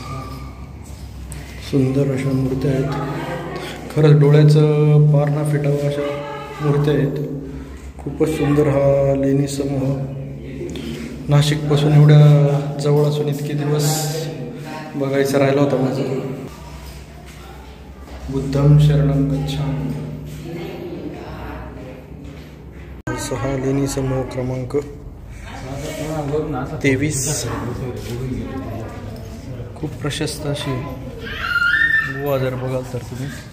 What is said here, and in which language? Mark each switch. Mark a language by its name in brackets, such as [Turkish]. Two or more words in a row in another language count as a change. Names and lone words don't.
[Marathi] सुंदर अशा मूर्त्या आहेत. खरंच डोळ्याचं पार न फिटावं अशा मूर्त्या आहेत. खूपच सुंदर हा लेणी समूह. नाशिकपासून एवढ्या जवळ असून इतके दिवस बघायचा राहिला होता माझं. [Pali] बुद्धं शरणं गच्छामि. [Marathi] 6 लेणी समूह क्रमांक 23. खूप प्रशस्त अशी गुहा जर बघाल तर तुम्ही.